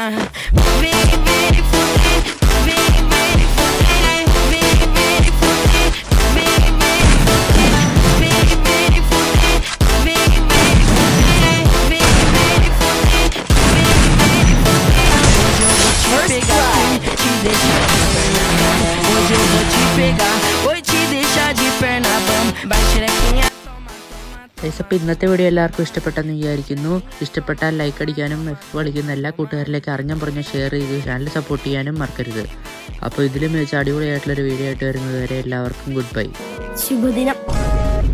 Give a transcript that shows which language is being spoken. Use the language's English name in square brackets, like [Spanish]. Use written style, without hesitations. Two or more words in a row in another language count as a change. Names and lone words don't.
[Portuguese] Vem fuder, vem fuder, vem fuder, vem fuder, vem fuder, vem fuder, vem fuder, hoje eu vou te pegar, vou te deixar de perna bamba. Vai xerequinha, toma, toma. [Malayalam] അപ്പോൾ ഇന്നത്തെ വീഡിയോ എല്ലാവർക്കും ഇഷ്ടപ്പെട്ടെന്ന് വിചാരിക്കുന്നു. ഇഷ്ടപ്പെട്ടാൽ ലൈക്ക് അടിക്കാനും കളിക്കുന്ന എല്ലാ കൂട്ടുകാരിലേക്ക് അറിഞ്ഞം പറഞ്ഞ് ഷെയർ ചെയ്ത് [English] channel support [Malayalam] ചെയ്യാനും മറക്കരുത്. അപ്പോൾ ഇതിലും മികച്ച അടിപൊളിയായിട്ടുള്ളൊരു വീഡിയോ ആയിട്ട് വരുന്നത് വരെ എല്ലാവർക്കും [English] good bye. [Malayalam] ശുഭദിനം.